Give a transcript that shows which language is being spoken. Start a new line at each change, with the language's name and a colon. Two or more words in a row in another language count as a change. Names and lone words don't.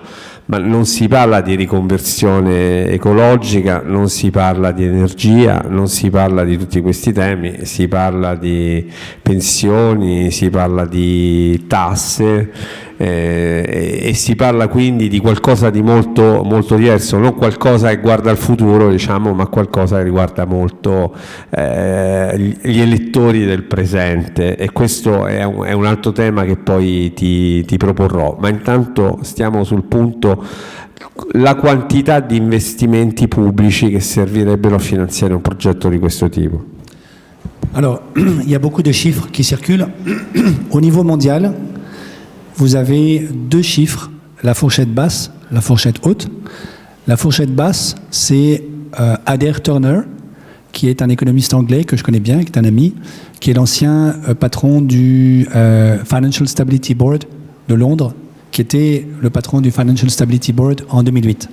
Italian: Ma non si parla di riconversione ecologica, non si parla di energia, non si parla di tutti questi temi, si parla di pensioni, si parla di tasse e si parla quindi di qualcosa di molto, molto diverso, non qualcosa che guarda al futuro, diciamo, ma qualcosa che riguarda molto gli elettori del presente, e questo è un altro tema che poi ti proporrò. Ma intanto stiamo sul punto: la quantità di investimenti pubblici che servirebbero a finanziare un progetto di questo tipo.
French: Alors, il y a beaucoup de chiffres qui circulent. Au niveau mondial, vous avez deux chiffres, la fourchette basse, la fourchette haute. La fourchette basse, c'est Adair Turner, qui est un économiste anglais que je connais bien, qui est un ami, qui est l'ancien patron du Financial Stability Board de Londres, qui était le patron du Financial Stability Board en 2008.